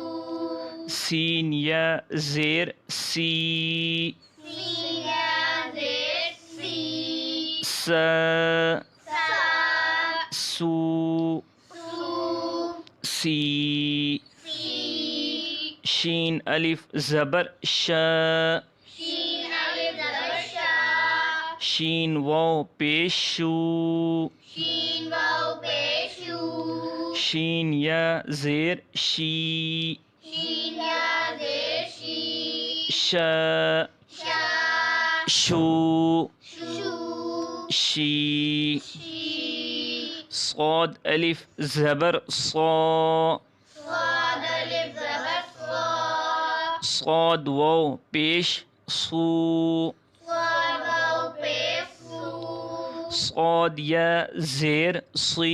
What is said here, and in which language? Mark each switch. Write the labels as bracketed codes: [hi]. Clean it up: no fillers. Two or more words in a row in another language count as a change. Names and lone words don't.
[ur] سین یا زیر سی. سین یا زیر سی. سا سا سو سو. سی. سی. شین الف زبر ش شین الف زبر شا شین واو پیش شو شین واو پیش شو شین یا زیر شی شین یا زیر شی ش شا شو شو شی شی صاد الف زبر صا صاد الف زبر صا صاد واو پیش صو صاد واو پیش سو صاد یا زیر صی